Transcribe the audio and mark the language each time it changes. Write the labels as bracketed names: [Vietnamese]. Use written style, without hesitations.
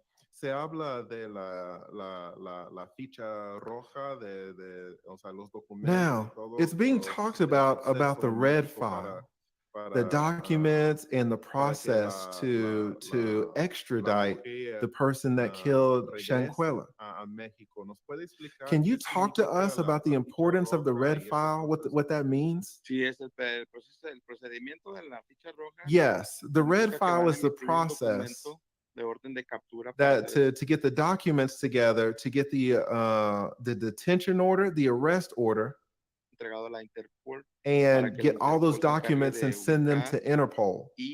[Spanish] Se habla de la ficha roja o sea, los documentos. [English] Now, it's being talked about the red file, the documents and the process to extradite the person that killed SHANQUELLA. Can you talk to us about the importance of the red file, what that means? [Spanish] Sí, es el procedimiento de la ficha roja. [English] Yes, the red file is the process [Spanish] de orden de captura [English] that to get the documents together, to get the detention order, the arrest order, [Spanish] entregado a la Interpol, [English] and get all those documents and send them to Interpol.